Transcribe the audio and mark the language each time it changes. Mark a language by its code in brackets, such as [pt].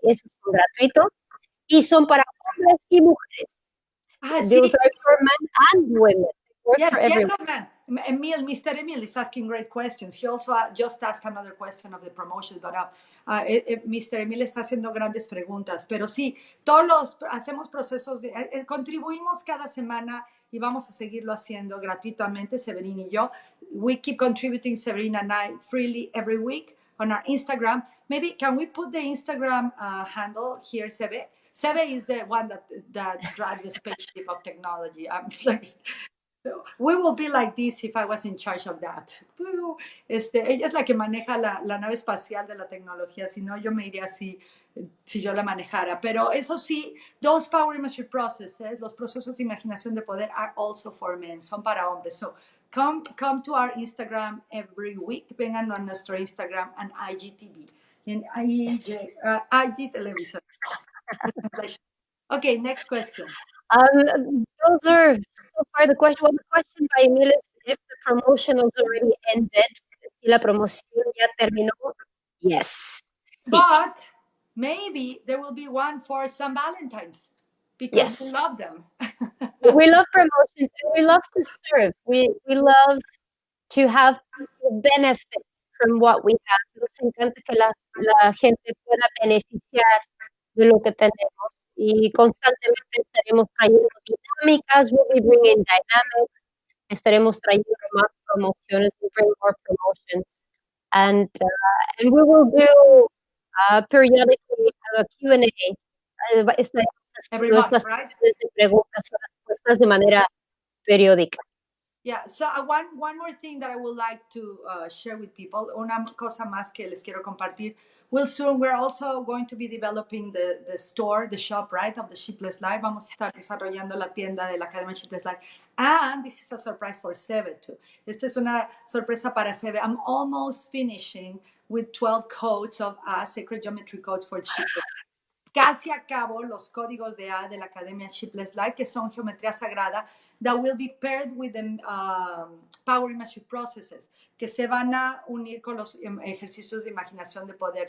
[es] Esos son gratuitos y son para hombres y mujeres. [en] Those are for men and women. Yes, gentlemen. Mr. Emil is asking great questions. He also just asked another question of the promotion, but Mr. [es] Emil está haciendo grandes preguntas. Pero sí, todos hacemos procesos, contribuimos cada semana y vamos a seguirlo haciendo gratuitamente, Séverine y yo. [en] We keep contributing, Séverine and I, freely every week on our Instagram. Maybe can we put the Instagram handle here, Sebe? Sebe is the one that drives the spaceship of technology. We will be like this if I was in charge of that. [es] Ella es la que maneja la nave espacial de la tecnología, si no yo me iría así si yo la manejara. Pero eso sí, [en] those power image processes, [es] los procesos de imaginación de poder [en] are also for men, [es] son para hombres. [en] So come to our Instagram every week, [es] vengan a nuestro Instagram [en] and IGTV, [es] en IG Television. [en] Okay, next question. Those are so far the question. Well, the question by Emil is if the promotion has already ended. [es] Si la promoción ya terminó. [en] Yes. But maybe there will be one for some Valentines because we love them. We love promotions and we love to serve. We love to have people benefit from what we have. [es] Nos encanta que la gente pueda beneficiar de lo que tenemos. Y constantemente estaremos trayendo dinámicas, [en] we'll be bringing dynamics, [es] estaremos trayendo más promociones, [en] we'll bring more promotions, and we will do periodically a Q&A. [es] Estaremos haciendo estas preguntas y respuestas de manera periódica. [en] Yeah, so one more thing that I would like to share with people, [es] una cosa más que les quiero compartir. [en] We're also going to be developing the store, the shop, right, of the Sheepless Life. [es] Vamos a estar desarrollando la tienda de la Academia Sheepless Life. [en] And this is a surprise for Seve too. [es] Esta es una sorpresa para Seve. [en] I'm almost finishing with 12 codes of sacred geometry codes for Sheepless. [es] Casi acabo los códigos de A de la Academia Sheepless Life, que son geometría sagrada, [en] that will be paired with the power image processes, [es] que se van a unir con los ejercicios de imaginación de poder.